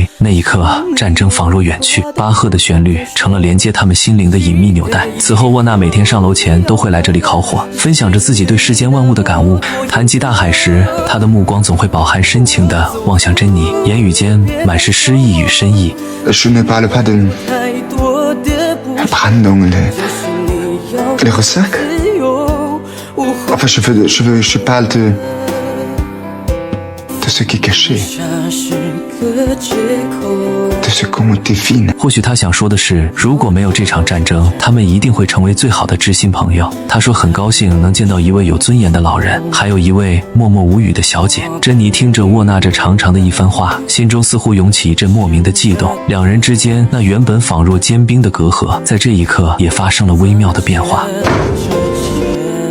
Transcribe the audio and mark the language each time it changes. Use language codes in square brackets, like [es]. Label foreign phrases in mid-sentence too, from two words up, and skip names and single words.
[zh] 那一刻，战争仿若远去，巴赫的旋律成了连接他们心灵的隐秘纽带。此后，沃纳每天上楼前都会来这里烤火，分享着自己对世间万物的感悟。谈及大海时，他的目光总会饱含深情地望向珍妮，言语间满是诗意与深意。 [fr] Je ne parle pas de Brandon, les ressacs. Enfin, je parle de ce qui est caché, de ce qu'on devine. [zh] 或许他想说的是，如果没有这场战争，他们一定会成为最好的知心朋友。他说很高兴能见到一位有尊严的老人，还有一位默默无语的小姐。珍妮听着沃纳这长长的一番话，心中似乎涌起一阵莫名的悸动。两人之间那原本仿若坚冰的隔阂，在这一刻也发生了微妙的变化。